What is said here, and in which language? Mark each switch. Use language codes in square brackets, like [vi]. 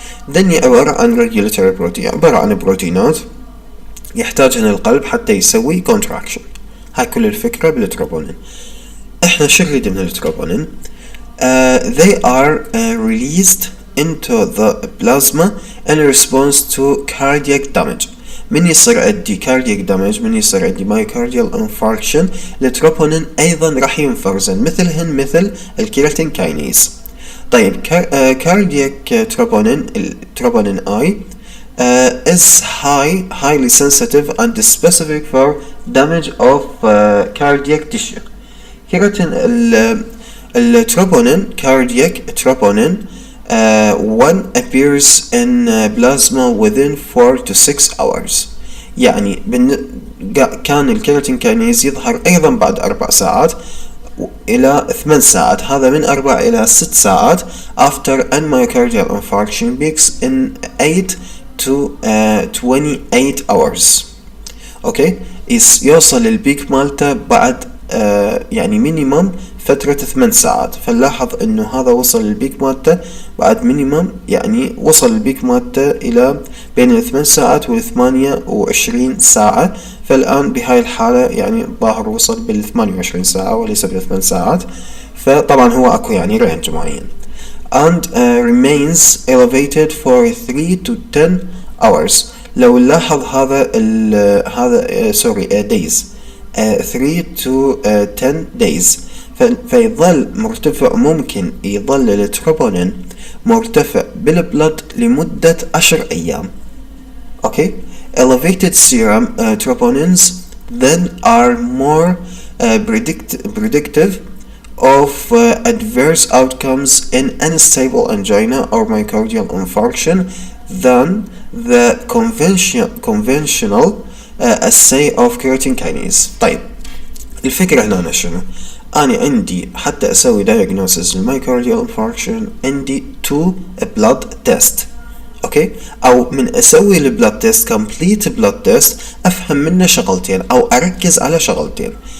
[ar] ذني عبارة عن regulatory protein، عبارة عن بروتينات يحتاجهن القلب حتى يسوي contraction. هاي كل الفكرة بالتروبونين. احنا شو نريد من التروبونين؟ [en] they are released into the plasma in response to cardiac damage. [ar] من يصير عندي cardiac damage، من يصير عندي myocardial infarction، التروبونين ايضا راح ينفرزن مثل الكيراتين كاينيز. [en] طيب cardiac troponin I is highly sensitive and specific for damage of cardiac tissue. [ar] كيراتين التروبونين [en] cardiac troponin one appears in plasma within 4 to 6 hours. [ar] يعني كان الكيراتين كاينيز يظهر ايضا بعد 4 ساعات الى 8 ساعات، هذا من 4 الى 6 ساعات [en] after an myocardial infarction peaks in 8 to 28 hours. [ar] اوكي يوصل البيك مالته بعد يعني مينيمم فترة 8 ساعات. فنلاحظ انه هذا وصل البيك مالته بعد مينيمم، يعني وصل البيك مالته الى بين 8 ساعات و 28 ساعة. فالان بهاي الحالة يعني ظاهر وصل بال 28 ساعة وليس بال 8 ساعات. فطبعا هو اكو يعني رينج معين. [en] and remains elevated for 3 to 10 hours. [ar] لو نلاحظ هذا سوري [en] days 3 to 10 days. [ar] فيظل مرتفع، ممكن يظل التروبونين مرتفع بالبلد لمدة 10 أيام. okay. [en] Elevated serum troponins then are more predictive of adverse outcomes in unstable angina or myocardial infarction than the conventional assay of creatine kinase. [ar] طيب الفكرة هنا شنو؟ أنا عندي حتى أسوي diagnosis المايكارديال infarction عندي 2 blood test. اوكي، او من اسوي البلاد تيست complete blood test افهم منه شغلتين او اركز على شغلتين.